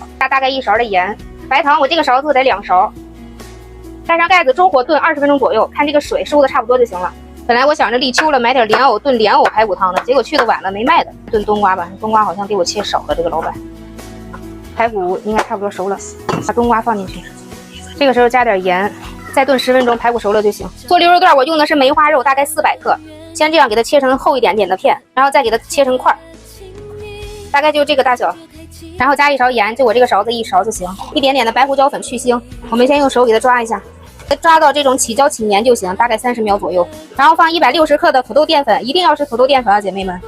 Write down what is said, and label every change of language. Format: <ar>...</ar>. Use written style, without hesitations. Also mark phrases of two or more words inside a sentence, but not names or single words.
<zh>加大概1勺的鹽，白糖我這個勺子得2勺。蓋上蓋子，中火燉20分鐘左右，看這個水收的差不多就行了。本來我想着立秋了買點蓮藕燉蓮藕排骨湯的，結果去的晚了沒賣的。燉冬瓜吧，冬瓜好像給我切少了，這個老闆。排骨應該差不多熟了，把冬瓜放進去。這個時候加點鹽，再燉10分鐘，排骨熟了就行。做牛肉段我用的是梅花肉，大概400克。先這樣給它切成厚一點點的片，然後再給它切成塊，大概就這個大小。然後加1勺鹽，就我這個勺子1勺就行。一點點的白胡椒粉去腥，我們先用手給它抓一下。抓到這種起膠起粘就行，大概30秒左右。然後放160克的土豆澱粉，一定要是土豆澱粉啊，姐妹們。</zh>